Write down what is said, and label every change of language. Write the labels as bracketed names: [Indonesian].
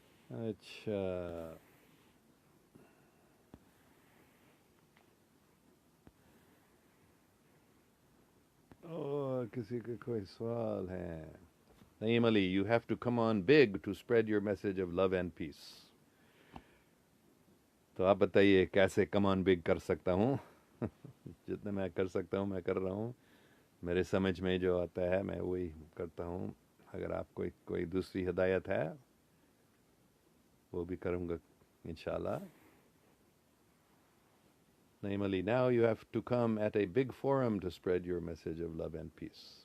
[Urdu] اچھا، اور کسی کے کوئی سوال ہے؟ نعیم علی, [English] you have to come on big to spread your message of love and peace. [Urdu] تو آپ بتائیے کیسے کم آن بگ کر سکتا ہوں؟ جتنا میں کر سکتا ہوں میں کر رہا ہوں. میرے سمجھ میں جو آتا ہے میں وہی کرتا ہوں. اگر آپ کوئی دوسری ہدایت ہے وہ بھی کروں گا انشاءاللہ. [English] Naeem Ali, now you have to come at a big forum to spread your message of love and peace.